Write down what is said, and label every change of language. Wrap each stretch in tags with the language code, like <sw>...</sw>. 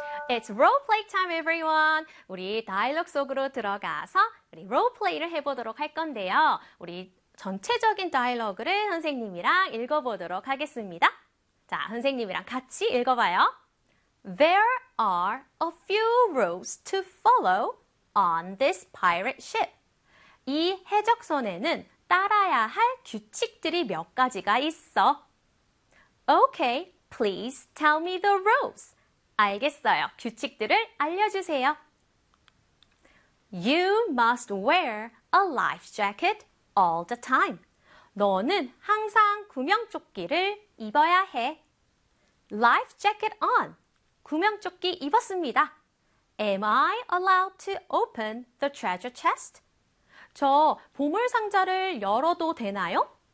<en>It's role play time, everyone.</en> <ko>우리 다이얼로그 속으로 들어가서 우리 role play를 해보도록 할 건데요. 우리 전체적인 다이얼로그를 선생님이랑 읽어보도록 하겠습니다. 자, 선생님이랑 같이 읽어봐요.</ko> <en>There are a few rules to follow on this pirate ship.</en> <ko>이 해적선에는 따라야 할 규칙들이 몇 가지가 있어.</ko> <en>Okay, please tell me the rules.</en> <ko>알겠어요. 규칙들을 알려주세요.</ko> <en>You must wear a life jacket all the time.</en> <ko>너는 항상 구명조끼를 입어야 해.</ko> <en>Life jacket on.</en> <ko>구명조끼 입었습니다.</ko> <en>Am I allowed to open the treasure chest?</en> <ko>저 보물상자를 열어도 되나요?</ko>